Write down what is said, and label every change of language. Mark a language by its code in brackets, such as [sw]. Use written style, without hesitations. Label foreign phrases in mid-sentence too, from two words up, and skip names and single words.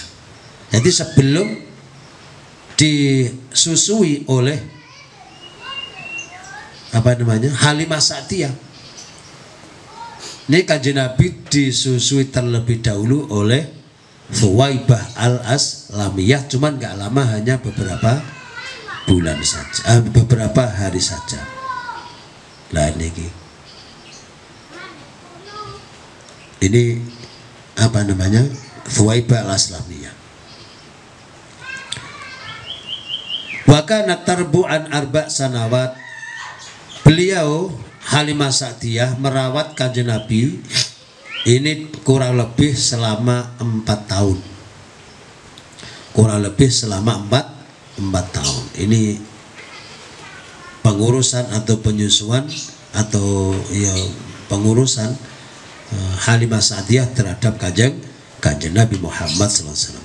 [id] Jadi sebelum disusui oleh Halimah Sa'diyah, ini Kanjeng Nabi disusui terlebih dahulu oleh Thaibah al-Islamiyah, cuman nggak lama, hanya beberapa bulan saja, beberapa hari saja. Lah ini Thaibah al-Islamiyah. [ar] وكان تربعا أربع سنوات. [id] Beliau Halimah Sa'diyah merawat Kanjeng Nabi ini kurang lebih selama 4 tahun. Kurang lebih selama 4 tahun. Ini pengurusan atau penyusuan atau pengurusan Halimah Sa'diyah terhadap Kanjeng Nabi Muhammad SAW.